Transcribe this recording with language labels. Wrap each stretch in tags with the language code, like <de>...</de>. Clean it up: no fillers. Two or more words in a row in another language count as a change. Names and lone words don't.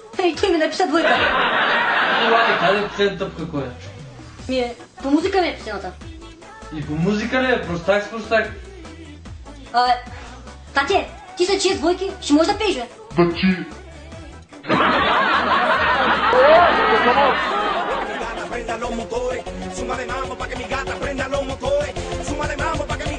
<bg>И той ми написа двойка. Ела, къде последната по какво е? По музика ми е последната. И по музика ли е? Простак с простак. Тате, ти са 6 двойки, ще можеш да пееш, бе?</bg> <es>Prenda los motores, súmale mambo pa' que mi gata prenda los motores, súmale mambo</es>